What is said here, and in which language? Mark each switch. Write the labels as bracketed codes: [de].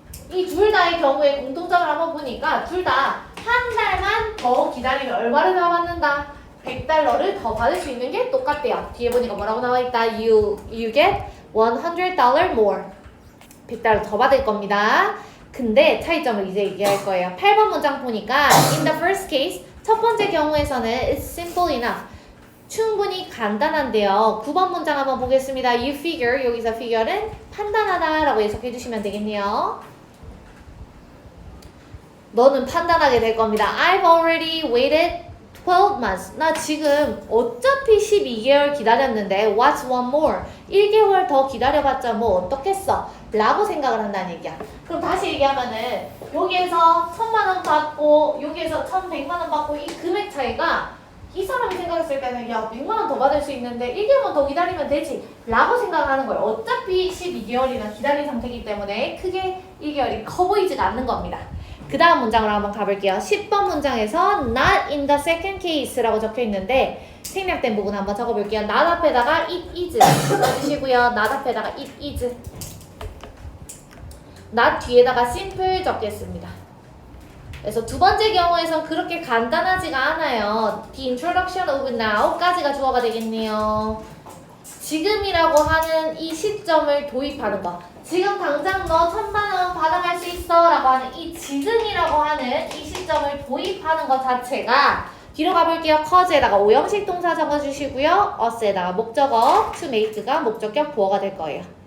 [ko] 이 둘 다의 경우에 공통점을 한번 보니까 둘 다 한 달만 더 기다리면 얼마를 더 받는다? $100를 더 받을 수 있는 게 똑같대요. 뒤에 보니까 뭐라고 나와있다? [en] You get $100 more. $100 [ko] 더 받을 겁니다. 근데 차이점을 이제 얘기할 거예요. 8번 문장 보니까 [en] In the first case, [ko] 첫 번째 경우에서는 [en] It's simple enough. [ko] 충분히 간단한데요. 9번 문장 한번 보겠습니다. [en] You figure, [ko] 여기서 figure는 판단하다 라고 해석해 주시면 되겠네요. 너는 판단하게 될 겁니다. [en] I've already waited 12 months. [ko] 나 지금 어차피 12개월 기다렸는데 [en] What's one more? [ko] 1개월 더 기다려봤자 뭐 어떻겠어? 라고 생각을 한다는 얘기야. 그럼 다시 얘기하면은 여기에서 1,000만 원 받고 여기에서 1,100만 원 받고 이 금액 차이가 이 사람이 생각했을 때는 야 100만 원 더 받을 수 있는데 1개월만 더 기다리면 되지 라고 생각을 하는 거예요. 어차피 12개월이나 기다린 상태이기 때문에 크게 1개월이 커 보이지가 않는 겁니다. 그 다음 문장으로 한번 가볼게요. 10번 문장에서 [en] not in the second case [ko] 라고 적혀 있는데 생략된 부분 한번 적어볼게요. not 앞에다가 it is 써주시고요. not 앞에다가 it is not 뒤에다가 simple 적겠습니다. 그래서 두 번째 경우에선 그렇게 간단하지가 않아요. [en] The introduction of now까지가 [ko] 주어가 되겠네요. 지금이라고 하는 이 시점을 도입하는 거. 지금 당장 너 1,000만 원 받아갈 수 있어 라고 하는 이 지금이라고 하는 이 시점을 도입하는 것 자체가 뒤로 가볼게요. cause에다가 오형식 동사 적어주시고요. us에다가 목적어 to make가 목적격 보어가 될 거예요.